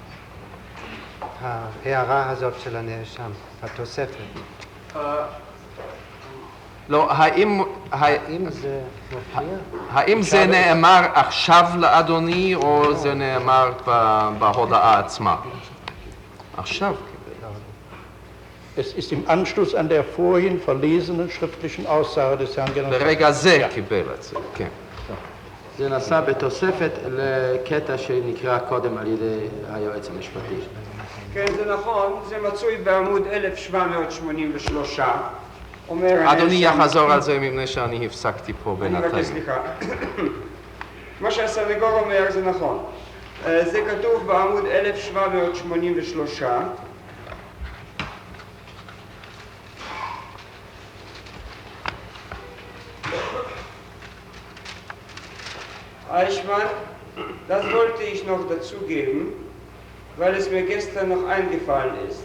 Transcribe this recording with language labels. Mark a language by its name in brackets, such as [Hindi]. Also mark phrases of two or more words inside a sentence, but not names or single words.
[Hebrew] ההערה הזאת של הנאשם, התוספת. לא, האם זה נאמר עכשיו לאדוני או זה נאמר בהודעה עצמה? עכשיו. [German] Es ist im Anschluss an der vorhin verlesenen schriftlichen Aussage des Herrn General. [Hebrew] ברגע זה קיבל את זה, כן. זה נעשה בתוספת לקטע שנקרא קודם על ידי היועץ המשפטי. כן, זה נכון, זה מצוי בעמוד 1783. אדוני יחזור על זה מפני שאני הפסקתי פה בינתיים. אני מבקש סליחה. מה שהסנגור אומר זה נכון. זה כתוב בעמוד 1783. [German] Eichmann, das wollte ich noch dazugeben, weil es mir gestern noch eingefallen ist.